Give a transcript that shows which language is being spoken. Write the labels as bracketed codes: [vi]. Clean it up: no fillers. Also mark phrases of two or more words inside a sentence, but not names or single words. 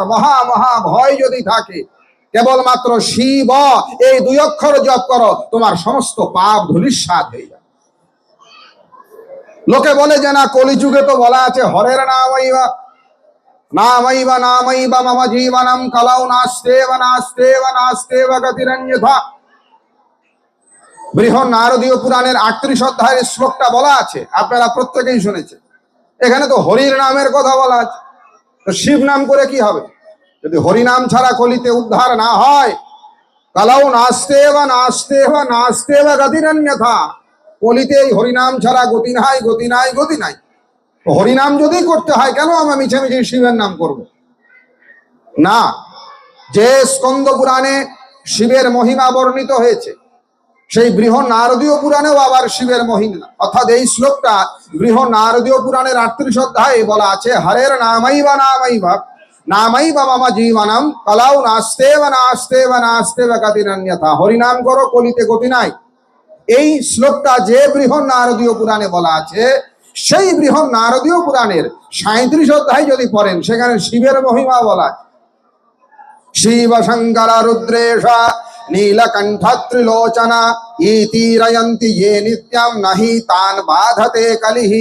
[bn] মহা মহা ভয় যদি থাকে, কেবলমাত্র শিব এই 2 অক্ষর জপ করো, তোমার সমস্ত পাপ ধূলিসাৎ হয়ে যাবে। লোকে বলে যে না, কলিযুগে তো বলা আছে [sa] হরের নামৈবা নামৈবা নামৈবা মম জীবনম কলৌ নাস্তেব নাস্তেব নাস্তেব গতিরন্যথা। [bn] বৃহৎ নারদীয় পুরাণের 38 অধ্যায়ের শ্লোকটা বলা আছে, আপনারা প্রত্যেকেই শুনেছেন। এখানে তো হরির নামের কথা বলা আছে, তো শিব নাম করে কি হবে? যদি হরিনাম ছাড়া কলিতে উদ্ধার না হয়, [sa] কলৌ নাস্তেব নাস্তেব নাস্তেব গতিরন্যথা, [bn] কলিতে এই হরিনাম ছাড়া গতি নাই, গতি নাই, গতি নাই। হরিনাম যদি করতে হয়, কেন আমরা মিছে মিছে শিবের নাম করব? না, যে স্কন্দ পুরাণে শিবের মহিমা বর্ণিত হয়েছে, সেই বৃহৎ নারদীয় পুরাণেও আবার শিবের মহিমা, অর্থাৎ এই শ্লোকটা বৃহৎ নারদীয় পুরাণের 38 অধ্যায়ে বলা আছে [sa] হরের নামৈবা নামৈবা নামৈবা মম জীবনম কলৌ নাস্তেব নাস্তেব নাস্তেব গতিরন্যথা। [bn] হরিনাম করো, কলিতে গতি নাই। এই শ্লোকটা যে বৃহৎ নারদীয় পুরাণে বলা আছে, সেই বৃহৎ নারদীয় পুরাণের 37 অধ্যায় যদি পড়েন, সেখানে শিবের মহিমা বলা আছে। [sa] শিব শঙ্কর রুদ্রেশ নীলকণ্ঠ ত্রিলোচনা ইতিরয়ন্তি ये নিত্যম নাহি তান বাধতে কলিহি।